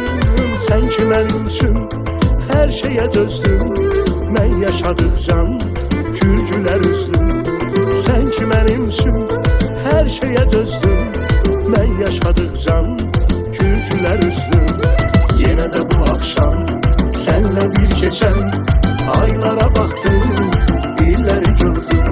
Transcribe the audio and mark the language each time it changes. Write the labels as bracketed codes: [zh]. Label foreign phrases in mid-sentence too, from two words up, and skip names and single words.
[az] Sən ki mənim üçün hər şeyə dözdün, mən yaşadıqcan gülgülər üzlüm. Sən ki mənim üçün hər şeyə dözdün, mən yaşadıqcan gülgülər üzlüm. [tr] Yenə də bu akşam senle bir geçen aylara baktım, [az] illəri gördüm.